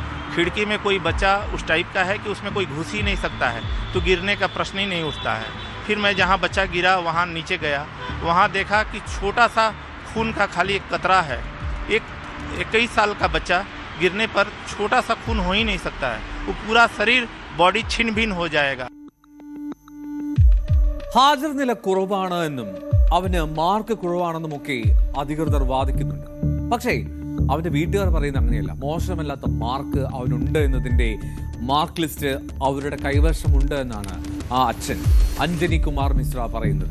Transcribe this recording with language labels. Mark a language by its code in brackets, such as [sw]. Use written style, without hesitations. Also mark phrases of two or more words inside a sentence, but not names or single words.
[hi] खिड़की में कोई बच्चा उस टाइप का है कि उसमें कोई घुस ही नहीं सकता है, तो गिरने का प्रश्न ही नहीं उठता है। फिर मैं जहाँ बच्चा गिरा वहाँ नीचे गया, वहाँ देखा कि छोटा सा खून का खाली एक कतरा है। एक 21 साल का बच्चा गिरने पर छोटा सा खून हो ही नहीं सकता है, वो पूरा शरीर बॉडी छिन्न भिन्न हो जाएगा। [ml] ഹാജർ നില കുറവാണ് എന്നും അവന് മാർക്ക് കുറവാണെന്നുമൊക്കെ അധികൃതർ വാദിക്കുന്നുണ്ട്. പക്ഷേ അവന്റെ വീട്ടുകാർ പറയുന്നത് അങ്ങനെയല്ല. മോശമല്ലാത്ത മാർക്ക് അവനുണ്ട് എന്നതിന്റെ മാർക്ക് ലിസ്റ്റ് അവരുടെ കൈവശമുണ്ട് എന്നാണ് ആ അച്ഛൻ അഞ്ജനി കുമാർ മിശ്ര പറയുന്നത്.